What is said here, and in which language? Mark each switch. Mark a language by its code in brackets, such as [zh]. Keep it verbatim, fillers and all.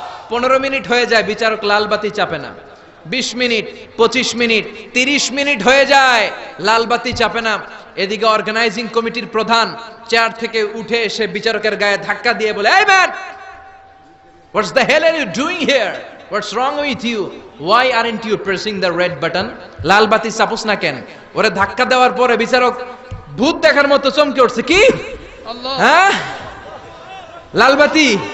[bn] পনেরো মিনিট হয়ে যায়, বিচারক লালবাতি চাপে না। বিশ মিনিট, পঁচিশ মিনিট, তিরিশ মিনিট হয়ে যায়, লালবাতি চাপে না। এদিকে অর্গানাইজিং কমিটির প্রধান চেয়ার থেকে উঠে এসে বিচারকের গায়ে ধাক্কা দিয়ে বলে, এই [en] Man, what's the hell are you doing here? What's wrong with you? Why aren't you pressing the red button? [bn] লাল বাতি চাপুস না কেন? ওরে ধাক্কা দেওয়ার পরে বিচারক ভূত দেখার মতো চমকে উঠছে। কি? হ্যাঁ, লাল বাতি।